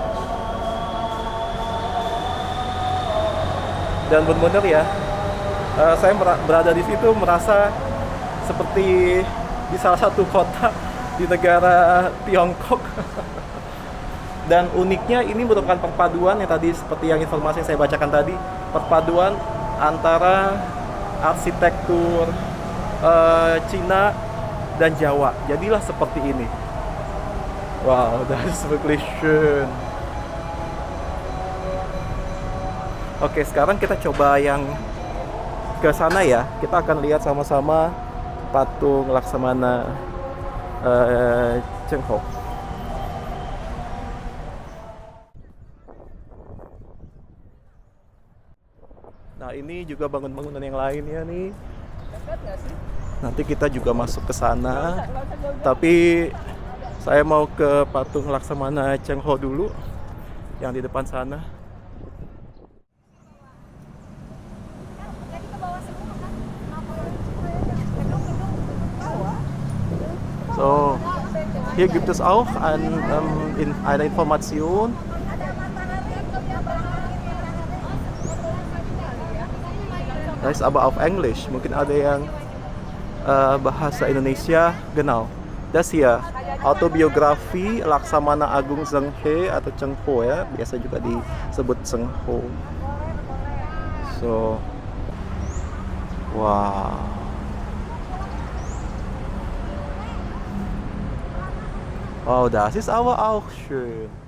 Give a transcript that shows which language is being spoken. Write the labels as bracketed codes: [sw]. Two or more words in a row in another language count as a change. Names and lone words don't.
[id] Dan benar-benar ya, saya berada di situ merasa seperti di salah satu kota di negara Tiongkok. Dan uniknya ini merupakan perpaduan yang tadi, seperti yang informasi yang saya bacakan tadi, perpaduan antara arsitektur Cina dan Jawa. Jadilah seperti ini. [de] Wow, das ist wirklich schön. [id] Oke, sekarang kita coba yang ke sana ya. Kita akan lihat sama-sama patung Laksamana Cheng Ho. Nah, ini juga bangunan-bangunan yang lainnya nih. Nanti kita juga masuk ke sana. Tapi saya mau ke patung Laksamana Cheng Ho dulu yang di depan sana. [de] So, hier gibt es auch eine Information. Das ist aber auf Englisch. [id] Mungkin ada yang bahasa Indonesia. [de] Genau. Das hier, [id] autobiografi Laksamana Agung Zheng He atau Cheng Ho ya, biasa juga disebut Cheng Ho. [de] So, wow. Wow, das ist aber auch schön.